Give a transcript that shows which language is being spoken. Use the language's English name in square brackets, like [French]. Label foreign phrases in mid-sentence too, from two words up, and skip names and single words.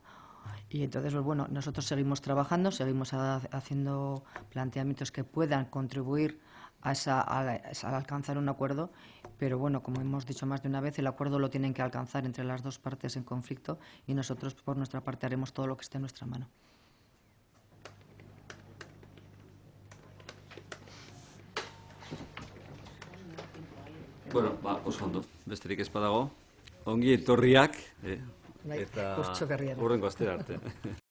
[Spanish] Y entonces, pues bueno, nosotros seguimos trabajando, seguimos haciendo planteamientos que puedan contribuir a alcanzar un acuerdo, pero bueno, como hemos dicho más de una vez, el acuerdo lo tienen que alcanzar entre las dos partes en conflicto, y nosotros por nuestra parte haremos todo lo que esté en nuestra mano. [Basque] Bueno, oso ondo, besterik ez badago. Ongi etorriak, eta hurrengo astera arte.